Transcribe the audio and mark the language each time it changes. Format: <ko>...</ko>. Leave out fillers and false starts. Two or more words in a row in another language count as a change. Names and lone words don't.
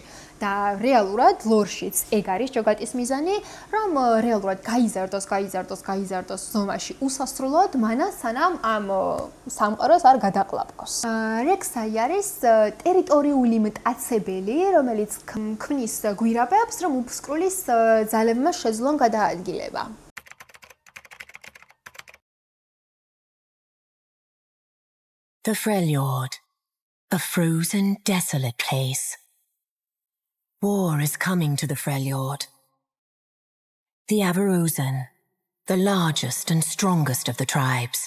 <ka>და რეალურად ლორშიც ეგ არის ჯოგატის მიზანი, რომ რეალურად გაიზარდოს ზომაში უსასრულოდ, მანამ სანამ ამ სამყაროს არ გადაყლაპოს. რექსაი არის ტერიტორიული მტაცებელი, რომელიც ქმნის გვირაბებს, რომ უფსკრულის ძალებმა შეძლონ გადაადგილება.</ka> <en>The Freljord, a frozen, desolate place. War is coming to the Freljord. The Avarosen, the largest and strongest of the tribes.</en>